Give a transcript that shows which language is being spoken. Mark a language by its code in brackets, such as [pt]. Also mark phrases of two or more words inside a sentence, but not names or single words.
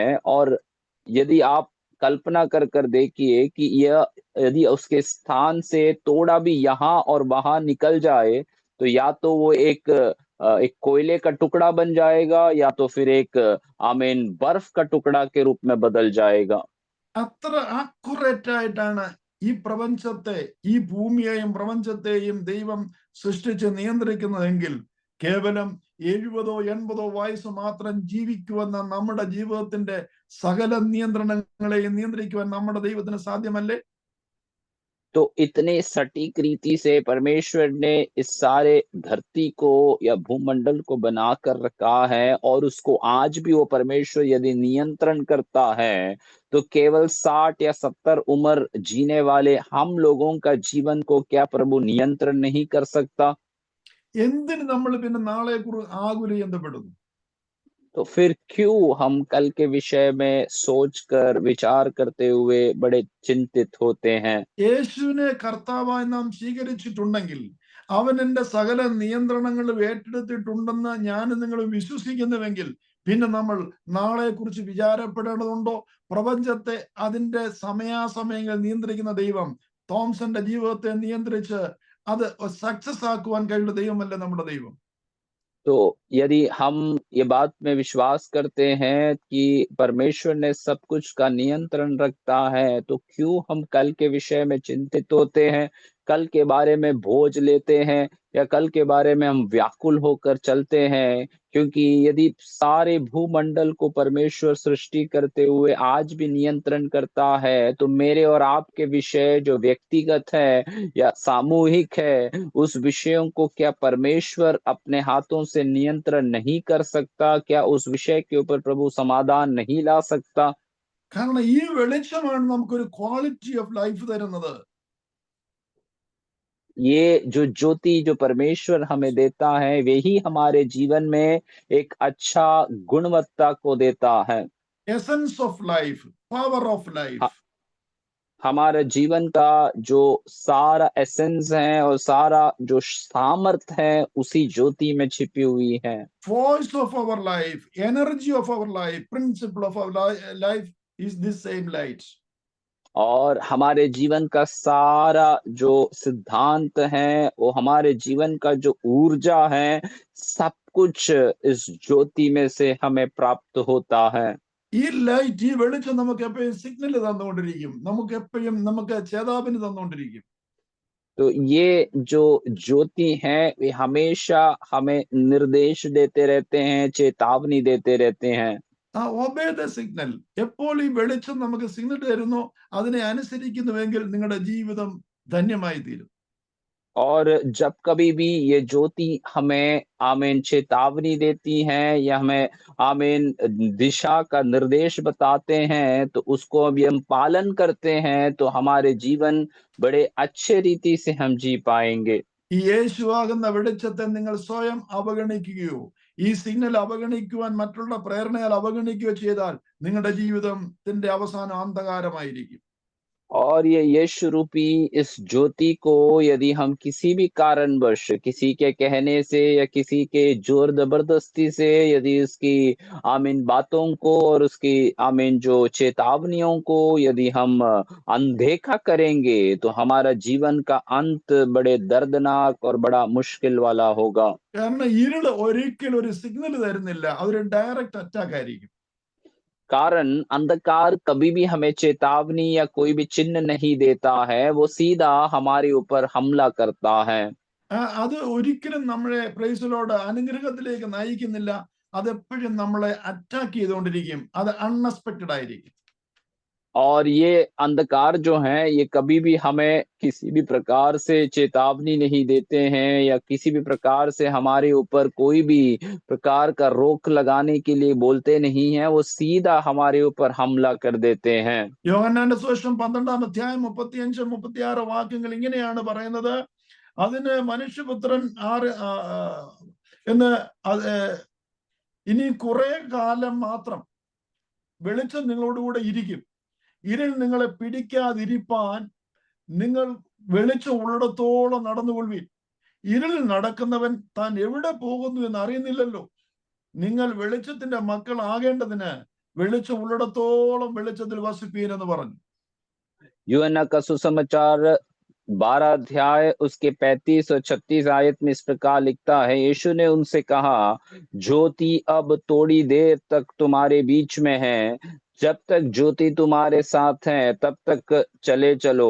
[hi] और यदि आप कल्पना कर देखिए कि यह यदि उसके स्थान से थोड़ा भी यहाँ और वहां निकल जाए तो या तो वो एक कोयले का टुकड़ा बन जाएगा या तो फिर एक [en] I mean [hi] बर्फ का टुकड़ा के रूप में बदल जाएगा। [ml] അത്ര ആക്യുറേറ്റ് ആയിട്ടാണ് ഈ പ്രപഞ്ചത്തെ, ഈ ഭൂമിയെയും പ്രപഞ്ചത്തെയും ദൈവം സൃഷ്ടിച്ച് നിയന്ത്രിക്കുന്നതെങ്കിൽ കേവലം 70-80 വയസ്സ് മാത്രം ജീവിക്കുവെന്ന നമ്മുടെ ജീവിതത്തിന്റെ സകല നിയന്ത്രണങ്ങളെയും നിയന്ത്രിക്കുവാൻ നമ്മുടെ ദൈവത്തിന് സാധ്യമല്ലേ? [hi] तो इतने सटीक रीति से परमेश्वर ने इस सारे धरती को या भूमंडल को बनाकर रखा है और उसको आज भी वो परमेश्वर यदि नियंत्रण करता है तो केवल 60 या 70 उम्र जीने वाले हम लोगों का जीवन को क्या प्रभु नियंत्रण नहीं कर सकता? [ml] എന്തിന് നമ്മൾ പിന്നെ നാളെ ആകുലപ്പെടുന്നു? [hi] तो फिर क्यों हम कल के विषय में सोचकर विचार करते हुए बड़े चिंतित होते हैं? [ml] യേശുവിനെ കർത്താവായി നാം സ്വീകരിച്ചിട്ടുണ്ടെങ്കിൽ അവൻ എന്റെ സകല നിയന്ത്രണങ്ങളും ഏറ്റെടുത്തിട്ടുണ്ടെന്ന് ഞാനും നിങ്ങൾ വിശ്വസിക്കുന്നുവെങ്കിൽ പിന്നെ നമ്മൾ നാളെ കുറിച്ച് വിചാരപ്പെടേണ്ടതുണ്ടോ? പ്രപഞ്ചത്തെ അതിന്റെ സമയാസമയങ്ങൾ നിയന്ത്രിക്കുന്ന ദൈവം തോംസന്റെ ജീവിതത്തെ നിയന്ത്രിച്ച് അത് സക്സസ് ആക്കുവാൻ കഴിയുന്ന ദൈവമല്ലേ നമ്മുടെ ദൈവം? [hi] तो यदि हम ये बात में विश्वास करते हैं कि परमेश्वर ने सब कुछ का नियंत्रण रखता है, तो क्यों हम कल के विषय में चिंतित होते हैं, कल के बारे में बोझ लेते हैं या कल के बारे में हम व्याकुल होकर चलते हैं? क्योंकि यदि सारे भूमंडल को परमेश्वर सृष्टि करते हुए आज भी नियंत्रण करता है, तो मेरे और आपके विषय जो व्यक्तिगत है या सामूहिक है, उस विषयों को क्या परमेश्वर अपने हाथों से नियंत्रण नहीं कर सकता? क्या उस विषय के ऊपर प्रभु समाधान नहीं ला सकता? [ml] കാരണം ഈ വെളിച്ചമാണ് നമുക്കൊരു [en] quality of life [ml] തരുന്നത്. [hi] ये जो ज्योति जो परमेश्वर हमें देता है, वही हमारे जीवन में एक अच्छा गुणवत्ता को देता है। [en] Essence of life, power of life. [hi] ह हमारा जीवन का जो सारा एसेंस है और सारा जो सामर्थ है, उसी ज्योति में छिपी हुई है। [en] Force of our life, energy of our life, principle of our life is this same light. [hi] और हमारे जीवन का सारा जो सिद्धांत है, वो हमारे जीवन का जो ऊर्जा है, सब कुछ इस ज्योति में से हमें प्राप्त होता है। [ml] ഈ ലൈറ്റ്, ഈ വെളിച്ചം നമുക്ക് എപ്പോഴും സിഗ്നൽ തന്നുകൊണ്ടിരിക്കും, നമുക്ക് എപ്പോഴും നമുക്ക് ചേതാപിന് തന്നുകൊണ്ടിരിക്കും. [hi] तो ये जो ज्योति है, वे हमेशा हमें निर्देश देते रहते हैं, चेतावनी देते रहते हैं। [en] Obey the signal. [ml] എപ്പോൾ ഈ വെളിച്ചം നമുക്ക് സിഗ്നൽ തരുന്നു, അതിനെ അനുസരിക്കുന്നുവെങ്കിൽ നിങ്ങളുടെ ജീവിതം ധന്യമായി തീരും. [hi] और जब कभी भी ये ज्योति हमें आमीन चेतावनी देती है या हमें आमीन दिशा का निर्देश बताते हैं, तो उसको अभी हम पालन करते हैं, तो हमारे जीवन बड़े अच्छे रीति से हम जी पाएँगे। [ml] ഈ യേശുവാകുന്ന വെളിച്ചത്തെ നിങ്ങൾ സ്വയം അവഗണിക്കുകയോ ഈ സിഗ്നൽ അവഗണിക്കുവാൻ മറ്റുള്ള പ്രേരണയാൽ അവഗണിക്കുകയോ ചെയ്താൽ നിങ്ങളുടെ ജീവിതത്തിന്റെ അവസാനം അന്ധകാരമായിരിക്കും. [hi] और ये यीशु रूपी इस ज्योति को यदि हम किसी भी कारणवश किसी के कहने से या किसी के जोर जबरदस्ती से यदि इसकी आमीन बातों को और उसकी आमीन जो चेतावनियों को यदि हम अनदेखा करेंगे तो हमारा जीवन का अंत बड़े दर्दनाक और बड़ा मुश्किल वाला होगा। [ml] കാരണം ഇരുള് ഒരിക്കലും ഒരു സിഗ്നൽ തരുന്നില്ല, അതൊരു [en] direct attack [ml] ആയിരിക്കും. [hi] कारण अंधकार कभी भी हमें चेतावनी या कोई भी चिन्ह नहीं देता है, वो सीधा हमारे ऊपर हमला करता है। [ml] അത് ഒരിക്കലും നമ്മളെ പ്രൈസിലോട് അനുഗ്രഹത്തിലേക്ക് നയിക്കുന്നില്ല, അതെപ്പോഴും നമ്മളെ അറ്റാക്ക് ചെയ്തുകൊണ്ടിരിക്കും, അത് അൺഎക്സ്പെക്റ്റഡ് ആയിരിക്കും. [hi] और ये अंधकार जो है, ये कभी भी हमें किसी भी प्रकार से चेतावनी नहीं देते हैं या किसी भी प्रकार से हमारे ऊपर कोई भी प्रकार का रोक लगाने के लिए बोलते नहीं हैं, वो सीधा हमारे ऊपर हमला कर देते हैं। [ml] യോഹന്നാന്റെ സുവിശേഷം 12-ാം അധ്യായം 35-36 വാക്യങ്ങൾ ഇങ്ങനെയാണ് പറയുന്നത്. അതിന് മനുഷ്യപുത്രൻ എന്ന് ഇനി കുറെ കാലം മാത്രം വെളിച്ചം നിങ്ങളോടുകൂടെ ഇരിക്കും, ഇരുൾ നിങ്ങളെ പിടിക്കാതിരിപ്പാൻ നിങ്ങൾ വെളിച്ചം ഉള്ളിടത്തോളം നടന്നുകൊള്ളുവിൻ. ഇരുളിൽ നടക്കുന്നവൻ താൻ എവിടെ പോകുന്നു എന്ന് അറിയുന്നില്ലല്ലോ. നിങ്ങൾ വെളിച്ചത്തിന്റെ മക്കൾ ആകേണ്ടതിന് വെളിച്ചം ഉള്ളിടത്തോളം വെളിച്ചത്തിൽ വസിപ്പീൻ എന്ന് പറഞ്ഞു. [hi] यूहन्ना का सुसमाचार 12 अध्याय उसके 35 और 36 आयत में इस प्रकार लिखता है, यीशु ने उनसे कहा, ज्योति अब थोड़ी देर तक तुम्हारे बीच में है, जब तक ज्योति तुम्हारे साथ है तब तक चले चलो।